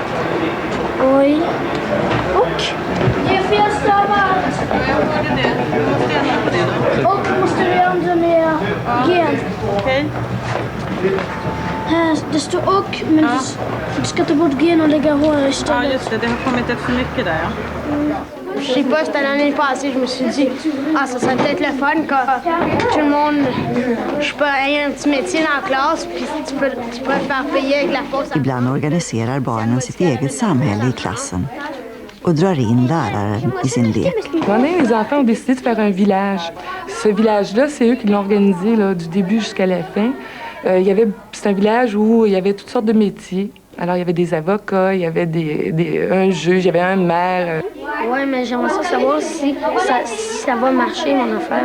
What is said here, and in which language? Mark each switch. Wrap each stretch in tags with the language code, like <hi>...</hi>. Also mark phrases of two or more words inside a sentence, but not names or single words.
<sv>Oj. Och? Det är fel stavat. Ja, jag hörde det. Du måste ändra på det då. Och måste du ändra med gen. Okej. Här, det står och, men du ska ta bort gen och lägga hår istället. Ja, just det. Det har kommit ett för mycket där, ja.</sv> <fr>Je sais pas, cette année passée, je me suis dit, ça serait peut-être le fun quand tout le monde, je peux avoir un petit métier dans la classe, puis tu peux te faire payer avec la pause.</fr> <sv>Ibland organiserar barnen sitt eget samhälle i klassen och drar in läraren i sin lek.</sv> <fr>Les enfants ont décidé de faire un village. Ce village-là, c'est eux qui l'ont organisé là, du début jusqu'à la fin. C'est un village où il y avait toutes sortes de métiers. Alors, il y avait des avocats, il y avait un juge, il y avait un maire. Ouais, mais j'aimerais savoir si ça va marcher, mon affaire.</fr>